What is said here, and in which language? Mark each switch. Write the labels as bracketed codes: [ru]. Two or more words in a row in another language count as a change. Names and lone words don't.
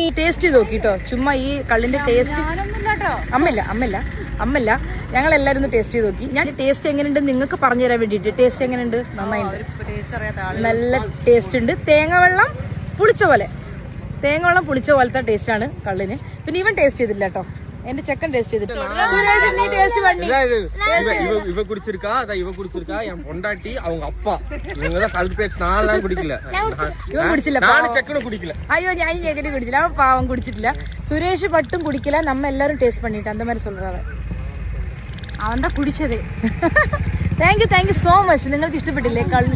[ml] ടേസ്റ്റ് ചെയ്ത് നോക്കിട്ടോ, ചുമ്മാ ഈ കള്ളിന്റെ ടേസ്റ്റ്. അമ്മല്ല ഞങ്ങൾ എല്ലാവരും ഒന്ന് ടേസ്റ്റ് ചെയ്ത് നോക്കി. ഞാൻ ടേസ്റ്റ് എങ്ങനെയുണ്ട് നിങ്ങൾക്ക് പറഞ്ഞു തരാൻ വേണ്ടിയിട്ട്. ടേസ്റ്റ് എങ്ങനെയുണ്ട്? നന്നായിട്ടുണ്ട്, നല്ല ടേസ്റ്റ് ഉണ്ട്. തേങ്ങവെള്ളം പുളിച്ച പോലത്തെ ടേസ്റ്റ് ആണ് കള്ളിന്. പിന്നെ ഇവൻ ടേസ്റ്റ് ചെയ്തില്ല കേട്ടോ, എന്റെ ചെക്കൻ ടേസ്റ്റ് ചെയ്തിട്ടില്ല. [ta] இவ குடிச்சிருக்கா, இவ குடிச்சிருக்கா, என் பொண்டாட்டி, அவங்க அப்பா, இவங்கதான் கல் பேச்சு. நான்லாம் குடிக்கல, [ml] ഇവൻ കുടിച്ചില്ല. [ta] நானும் செக்கனும் குடிக்கல. [ml] അയ്യോ, ഞാൻ ചെക്കനും കുടിച്ചില്ല, അവൻ പാവം കുടിച്ചിട്ടില്ല. [ta] சுரேஷ் பட்டும் குடிக்கல. நம்ம எல்லாரும் டேஸ்ட் பண்ணிட்டு அந்த மாதிரி சொல்றாங்க. [ml] അവൻ കുടിച്ചത്. [en] thank you so much. [ml] നിങ്ങൾക്ക് ഇഷ്ടപ്പെട്ടില്ലേ കള്ള്?